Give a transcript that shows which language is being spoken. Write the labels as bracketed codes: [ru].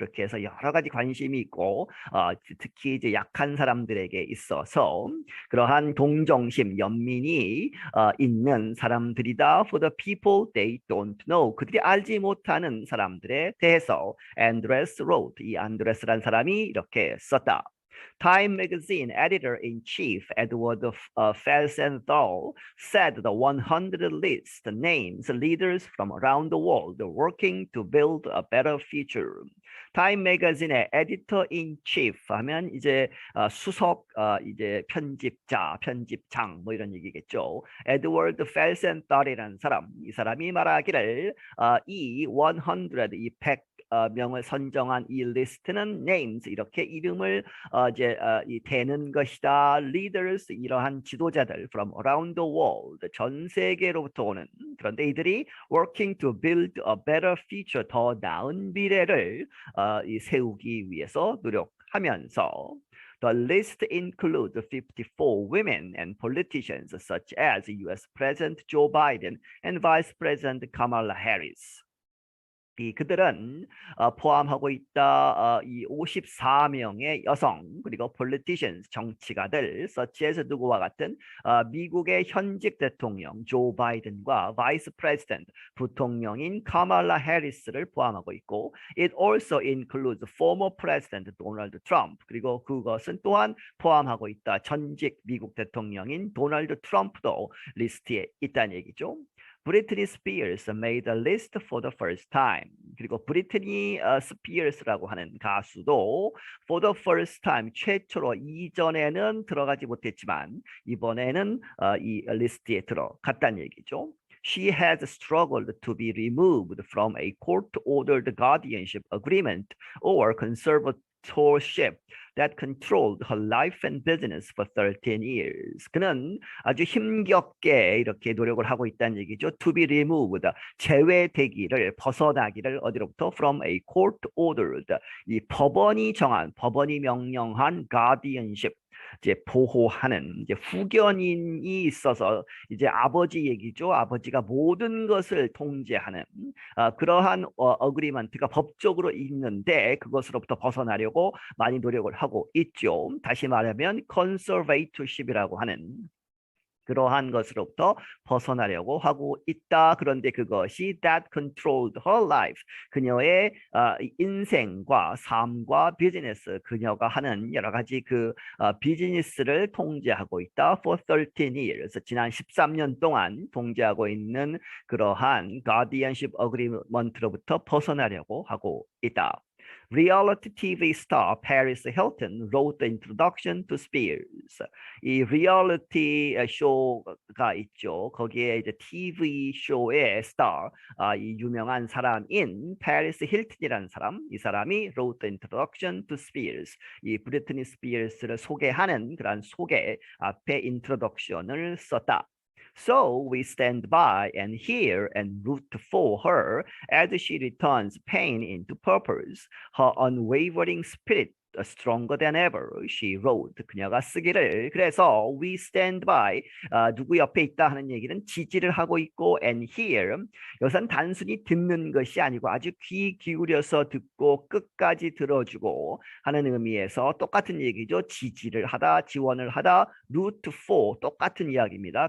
[ko] 그렇게 해서 여러 가지 관심이 있고 특히 이제 약한 사람들에게 있어서 그러한 동정심, 연민이 있는 사람들이다. [en] For the people they don't know [ko] 그들이 알지 못하는 사람들에 대해서 [en] Andres wrote [ko] 이 안드레스란 사람이 이렇게 썼다. [en] Time magazine editor-in-chief Edward Felsenthal said the 100 list names leaders from around the world working to build a better future. [ko] Time magazine의 editor-in-chief 하면 이제 수석 이제 편집자, 편집장 뭐 이런 얘기겠죠. 에드워드 펠센달이라는 사람, 이 사람이 말하기를 이 100, 이 100 명을 선정한 이 리스트는 names 이렇게 이름을 이제 이 되는 것이다. [en] leaders [ko] 이러한 지도자들 [en] from around the world [ko] 전 세계로부터 오는 그런데 이들이 [en] working to build a better future [ko] 더 나은 미래를 이 세우기 위해서 노력하면서 [en] The list includes 54 women and politicians such as US President Joe Biden and Vice President Kamala Harris. [ko] 그들은 포함하고 있다 이 54명의 여성 그리고 politicians 정치가들 [en] such as [ko] 누구와 같은 미국의 현직 대통령 조 바이든과 vice president 부통령인 카말라 해리스를 포함하고 있고 [en] it also includes former president [ko] 도널드 트럼프 그리고 그것은 또한 포함하고 있다 전직 미국 대통령인 도널드 트럼프도 리스트에 있다는 얘기죠. [en] Britney Spears made the list for the first time. [ko] 그리고 브리트니 스피어스라고 하는 가수도 [en] for the first time [ko] 최초로 이전에는 들어가지 못했지만 이번에는 이 리스트에 들어갔다는 얘기죠. [en] She has struggled to be removed from a court-ordered guardianship agreement or conservatorship that controlled her life and business for 13 years. [ko] 그는 아주 힘겹게 이렇게 노력을 하고 있다는 얘기죠. [en] To be removed, [ko] 제외되기를, 벗어나기를 어디로부터? [en] From a court-ordered, [ko] 이 법원이 정한, 법원이 명령한 guardianship, 이제 보호하는 이제 후견인이 있어서 이제 아버지 얘기죠. 아버지가 모든 것을 통제하는 그러한 어그리먼트가 법적으로 있는데 그것으로부터 벗어나려고 많이 노력을 하고 있죠. 다시 말하면 conservatorship이라고 하는 그러한 것으로부터 벗어나려고 하고 있다. 그런데 그것이 [en] that controlled her life. [ko] 그녀의 인생과 삶과 비즈니스, 그녀가 하는 여러 가지 그 비즈니스를 통제하고 있다. For 13 years. 지난 13년 동안 통제하고 있는 그러한 guardianship agreement로부터 벗어나려고 하고 있다. [en] Reality TV star Paris Hilton wrote the introduction to Spears. [ko] 이 리얼리티 쇼가 있죠. 거기에 이제 TV 쇼의 스타, 이 유명한 사람인 페리스 힐튼이라는 사람, 이 사람이 [en] wrote the introduction to Spears. [ko] 이 브리트니 스피어스를 소개하는 그런 소개 앞에 introduction을 썼다. [en] So we stand by and hear and root for her as she returns pain into purpose. Her unwavering spirit stronger than ever, she wrote. [ko] 그녀가 쓰기를. 그래서 [en] we stand by, [ko] 누구 옆에 있다 하는 얘기는 지지를 하고 있고 [en] and hear, [ko] 여기서는 단순히 듣는 것이 아니고 아주 귀 기울여서 듣고 끝까지 들어주고 하는 의미에서 똑같은 얘기죠. 지지를 하다, 지원을 하다, [en] root for, [ko] 똑같은 이야기입니다.